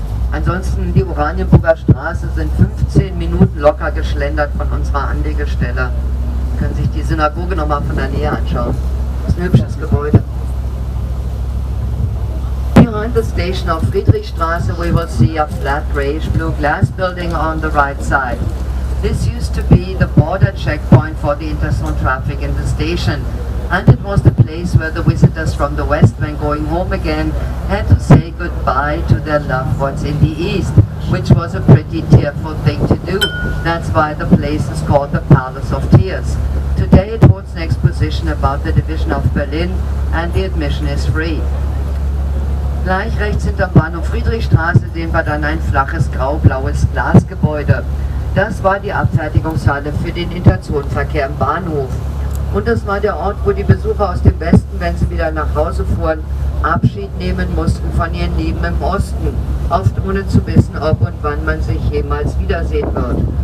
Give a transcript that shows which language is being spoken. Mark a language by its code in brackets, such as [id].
[de] Ansonsten, die Oranienburger Straße sind 15 Minuten locker geschlendert von unserer Anlegestelle. Sie können sich die Synagoge nochmal von der Nähe anschauen. Das ist ein hübsches Gebäude. [en] Behind the station of Friedrichstraße we will see a flat greyish blue glass building on the right side. This used to be the border checkpoint for the interzone traffic in the station, and it was the place where the visitors from the west, when going home again, had to say goodbye to their loved ones in the east, which was a pretty tearful thing to do. That's why the place is called the Palace of Tears. Today it holds an exposition about the division of Berlin, and the admission is free. [de] Gleich rechts hinterm Bahnhof Friedrichstraße sehen wir dann ein flaches grau-blaues Glasgebäude. Das war die Abfertigungshalle für den Interzonenverkehr im Bahnhof. Und das war der Ort, wo die Besucher aus dem Westen, wenn sie wieder nach Hause fuhren, Abschied nehmen mussten von ihren Lieben im Osten, oft ohne zu wissen, ob und wann man sich jemals wiedersehen wird.